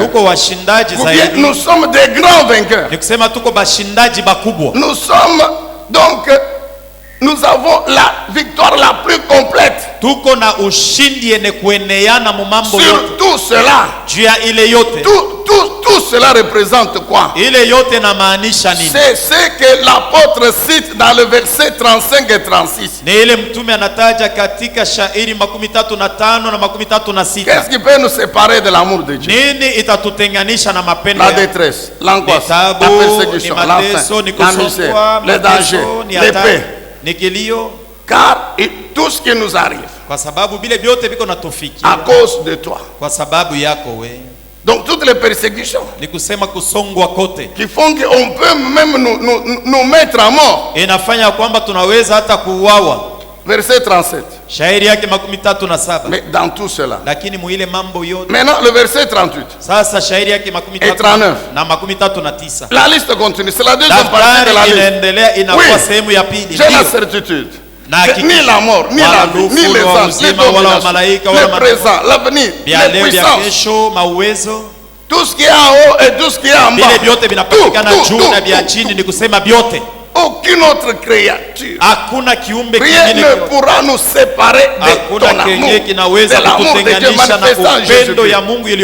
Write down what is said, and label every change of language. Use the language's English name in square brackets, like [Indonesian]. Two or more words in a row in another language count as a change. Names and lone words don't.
[French] Ou bien nous sommes des grands vainqueurs. Nous sommes donc, nous avons la victoire la plus complète. Sur tout cela, tout tout cela représente quoi? [Swahili] Ile yote inamaanisha nini? [French] C'est ce que l'apôtre cite dans le verset 35 et 36. [Swahili] Ni ile mtume anataja katika shairi 35 na 36. [French] Qu'est-ce qui peut nous séparer de l'amour de Dieu? [Swahili] Nini itatutenganisha na mapendo [French] La [Swahili] ya [French] détresse, l'angoisse, la persécution, la faim, la misère, les dangers, les paix. [Swahili] Ni kilio. [French] Car tout ce qui nous arrive [Swahili] kwa sababu bile vyote biko natufikia [French] à cause de toi. [Swahili] Kwa sababu yako we. [French] Donc toutes les persécutions [Swahili] ni kusema kusongwa kote [French] qui font qu'on peut même nous mettre à mort. [Swahili] Inafanya kwamba tunaweza hata kuuawa. [French] Verset 37. [Swahili] Shairi yake 37. [French] Mais dans tout cela. [Swahili] Lakini muile mambo yote. [French] Maintenant le verset 38. [Swahili] Sasa shairi yake 39 na 39. [French] La liste continue. C'est la deuxième partie de la liste. [Swahili] Inaendelea inakuwa sehemu ya pili. [French] J'ai la certitude. Ni la mort, ni la vie, ni les anges, les dominations, le présent, l'avenir, les puissances, tout ce qui est en haut et tout ce qui est en bas, tout. Aucune autre créature, rien ne pourra nous séparer de ton amour, de l'amour de Dieu manifesté en Jésus-Christ.